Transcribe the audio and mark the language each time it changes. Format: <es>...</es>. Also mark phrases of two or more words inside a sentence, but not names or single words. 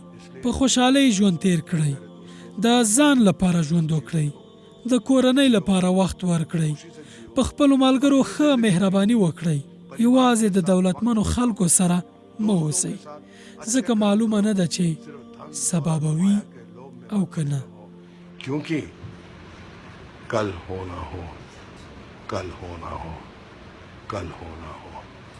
<ps>په خوشحالۍ ژوند تیر کړئ، د ځان لپاره ژوند وکړئ، د کورنۍ لپاره وخت ورکړئ، په خپلو ملګرو ښه مهرباني وکړئ، یوازې د دولتمنو خلکو سره مه اوسئ ځکه معلومه نه ده چې سبا به وي او که نه</ps> <hi>क्योंकि कल होना हो कल होना हो कल होना हो</hi>